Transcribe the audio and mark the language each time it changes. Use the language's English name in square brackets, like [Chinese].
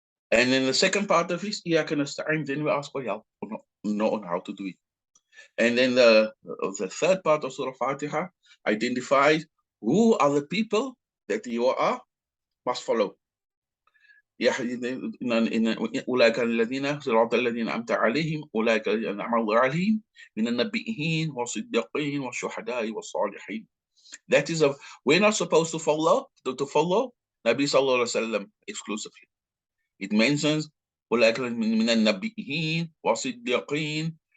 [English] And then the second part of it is Iyaka nasta'in, then we ask for help on how to do it. And then the third part of Surah Fatiha identifies who are the people that you must follow. [Arabic] أولئك الذين صراط الذين أنعمت عليهم أولئك الذين أنعم الله عليهم من النبيين والصديقين والشهداء والصالحين. [English] That is we're not supposed to follow Nabi Sallallahu Alaihi Wasallam exclusively. It mentions [Arabic] أولئك من النبيين والصديقين.